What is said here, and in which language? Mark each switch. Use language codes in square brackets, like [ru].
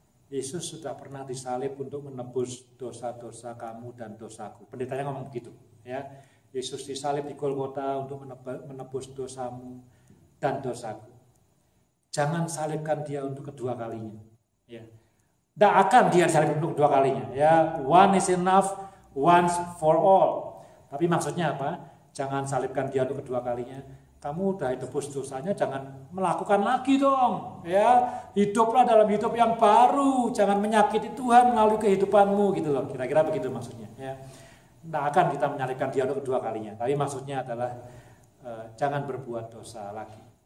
[id] Yesus sudah pernah disalib untuk menebus dosa-dosa kamu dan dosaku. Pendetanya ngomong begitu ya. Yesus disalib di Golgota untuk menebus dosamu dan dosaku. Jangan salibkan dia untuk kedua kalinya. Ya. Tidak akan dia salib untuk kedua kalinya. [en] Ya, one is enough, once for all. [id] Tapi maksudnya apa? Jangan salibkan dia untuk kedua kalinya. Kamu udah tebus dosanya, jangan melakukan lagi dong. Ya, hiduplah dalam hidup yang baru. Jangan menyakiti Tuhan melalui kehidupanmu gitu loh. Kira-kira begitu maksudnya. Ya. Tidak akan kita menyalibkan dia untuk kedua kalinya. Tapi maksudnya adalah jangan berbuat dosa lagi.